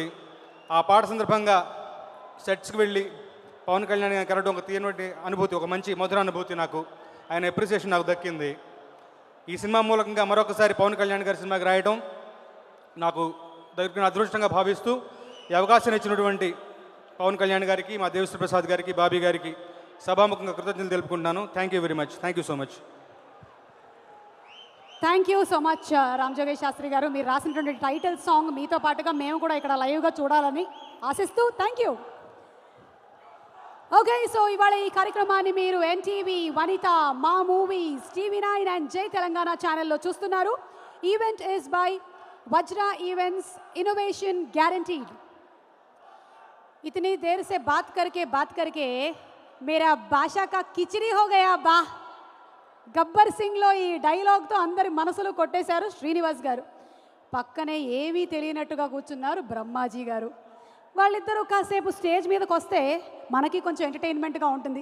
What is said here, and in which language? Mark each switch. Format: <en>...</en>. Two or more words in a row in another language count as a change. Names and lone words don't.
<te>ఆ పాట సందర్భంగా సెట్స్కి వెళ్ళి పవన్ కళ్యాణ్ గారిని కలవడం ఒక తీయనటి అనుభూతి, ఒక మంచి మధుర అనుభూతి. నాకు ఆయన అప్రిసియేషన్ నాకు దక్కింది. ఈ సినిమా మూలకంగా మరొకసారి పవన్ కళ్యాణ్ గారి సినిమాకి రాయడం నాకు దొరికిన అదృష్టంగా భావిస్తూ, ఈ అవకాశం ఇచ్చినటువంటి పవన్ కళ్యాణ్ గారికి, మా దేవిశ్రీ ప్రసాద్ గారికి, బాబీ గారికి సభాముఖంగా కృతజ్ఞతలు తెలుపుకుంటున్నాను.</te> <en>Thank you very much. Thank you so much. thank you so much రామ్ జోగేష్ శాస్త్రి గారు.</en> <te>మీరు రాసినటువంటి</te> <en>title song</en> <te>మీతో పాటుగా మేము కూడా ఇక్కడ లైవ్గా చూడాలని ఆశిస్తూ</te> <en>thank you. okay, so</en> <te>ఇవాళ ఈ కార్యక్రమాన్ని మీరు ఎన్టీవీ, వనిత, మా మూవీస్, TV9 అండ్ జై తెలంగాణ ఛానల్లో చూస్తున్నారు.</te> <en>Event is by Vajra Events, innovation guaranteed.</en> <hi>इतनी देर से बात करके मेरा भाषा का किचड़ी हो गया बा.</hi> <te>గబ్బర్ సింగ్లో ఈ డైలాగ్తో అందరి మనసులు కొట్టేశారు శ్రీనివాస్ గారు. పక్కనే ఏమీ తెలియనట్టుగా కూర్చున్నారు బ్రహ్మాజీ గారు. వాళ్ళిద్దరూ కాసేపు స్టేజ్ మీదకి వస్తే మనకి కొంచెం ఎంటర్టైన్మెంట్గా ఉంటుంది.</te>